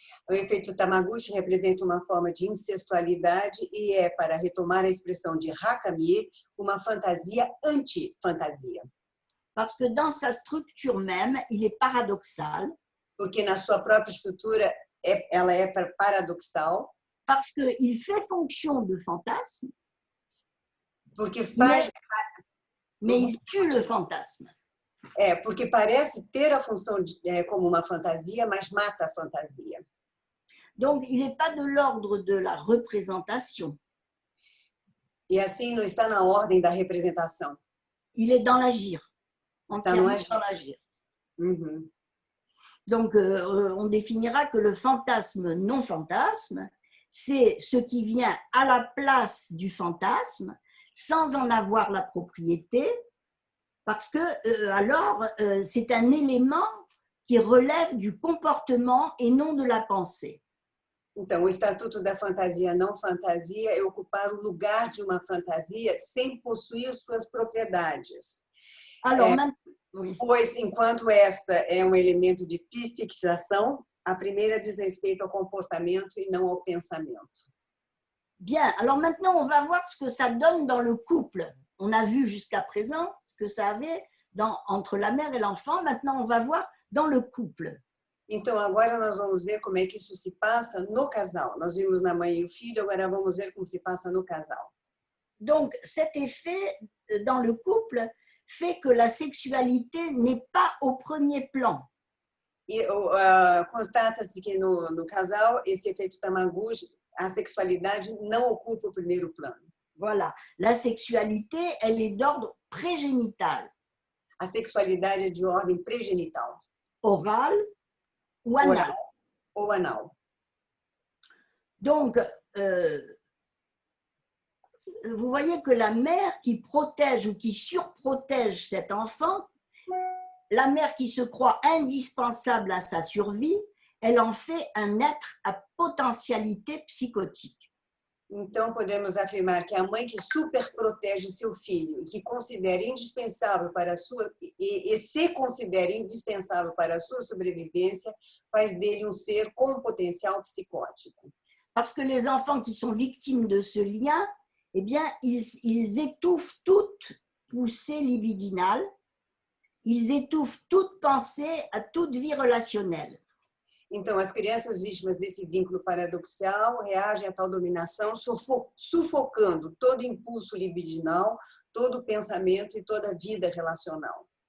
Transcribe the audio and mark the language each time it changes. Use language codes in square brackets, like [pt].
[pt] O efeito Tamaguchi representa uma forma de incestualidade e é, para retomar a expressão de Rakami, uma fantasia anti-fantasia. [fr] Parce que dans sa structure même, il est paradoxal. [pt] Porque na sua própria estrutura, ela é paradoxal. [fr] Parce qu'il fait fonction de fantasme, [pt] Porque faz... [fr] mais il tue le fantasme. [pt] Porque parece ter a função como uma fantasia, mas mata a fantasia. [fr] Donc, il n'est pas de l'ordre de la représentation. [pt] E assim não está na ordem da representação. [fr] Il est dans l'agir. [pt] Está no [fr] Entièrement [pt] agir. [fr] dans l'agir. Uhum. Donc, on définira que le fantasme non-fantasme, c'est ce qui vient à la place du fantasme sans en avoir la propriété, parce que alors c'est un élément qui relève du comportement et non de la pensée. [pt] Então, o estatuto da fantasia não fantasia é ocupar o lugar de uma fantasia sem possuir suas propriedades. [fr] Alors, oui. [pt] Pois, enquanto esta é um elemento de psiquização, a primeira diz respeito ao comportamento e não ao pensamento. [fr] Bien, alors maintenant, on va voir ce que ça donne dans le couple. On a vu jusqu'à présent ce que ça avait entre la mère et l'enfant. Maintenant, on va voir dans le couple. [pt] Então, agora nós vamos ver como é que isso se passa no casal. Nós vimos na mãe e o filho, agora vamos ver como se passa no casal. [fr] Donc, cet effet dans le couple fait que la sexualité n'est pas au premier plan. [pt] E constata-se que no casal, esse efeito Tamaguchi, a sexualidade não ocupa o primeiro plano. [fr] Voilà, la sexualité, elle est d'ordre prégénital. [pt] A sexualidade é de ordem prégenital. [fr] Oral ou anal. [pt] Oral ou anal. [fr] Donc, vous voyez que la mère qui protège ou qui surprotège cet enfant, la mère qui se croit indispensable à sa survie, elle en fait un être à potentialité psychotique. [pt] Então, podemos afirmar que a mãe que superprotege seu filho e que considera indispensável para a sua e se considera indispensável para a sua sobrevivência, faz dele um ser com potencial psicótico. [fr] Parce que les enfants qui sont victimes de ce lien, eh bien, ils étouffent toute poussée libidinale, ils étouffent toute pensée à toute vie relationnelle. [pt] Então, as crianças vítimas desse vínculo paradoxal reagem à tal dominação, sufocando todo impulso libidinal, todo pensamento e toda vida relacional.